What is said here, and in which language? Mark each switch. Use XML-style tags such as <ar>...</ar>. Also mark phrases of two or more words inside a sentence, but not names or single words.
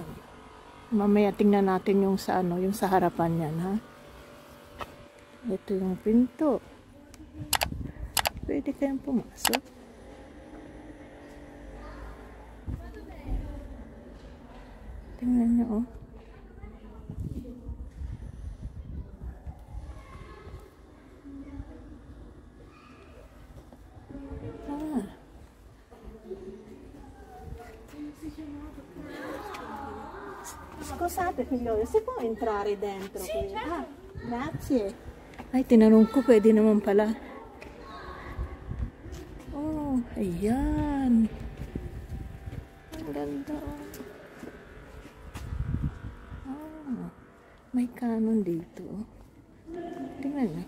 <tl>Mamaya tingnan natin yung sa ano, yung sa harapan yan, ha? Ito yung pinto. Pwede kayong pumasok. Tingnan nyo, oh.</tl> <it>Scusate figliolo, si può entrare dentro? Sì, certo. Ah, grazie.</it> <tl>Ay, tinanong ko, pwede naman pala. Oh, ayan. Ang ganda. Oh, may kanon dito. Tingnan nyo.</tl>